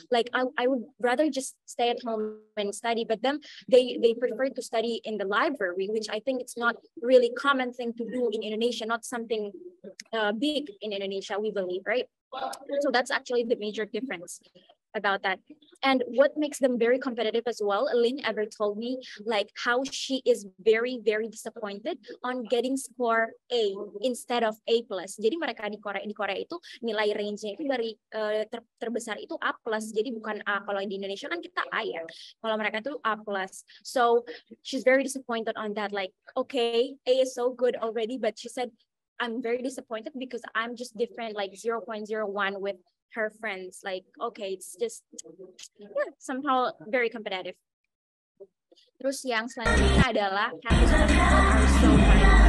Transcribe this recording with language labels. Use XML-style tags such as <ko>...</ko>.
<en>Like I would rather just stay at home and study, but then they prefer to study in the library, which I think it's not really common thing to do in Indonesia, not something big in Indonesia, we believe, right? So that's actually the major difference about that. And what makes them very competitive as well, Lynn ever told me like how she is very, very disappointed on getting score A instead of A+.</en> <id>Jadi mereka di Korea itu nilai range-nya itu dari terbesar itu A+, jadi bukan A. Kalau di Indonesia kan kita A ya, kalau mereka itu A+.</id> <en>So she's very disappointed on that, like okay, A is so good already, but she said I'm very disappointed because I'm just different like 0.01 with her friends. Like, okay, it's just somehow very competitive.</en> <id>Terus yang selanjutnya adalah</id> <en>campus people are so fun.</en>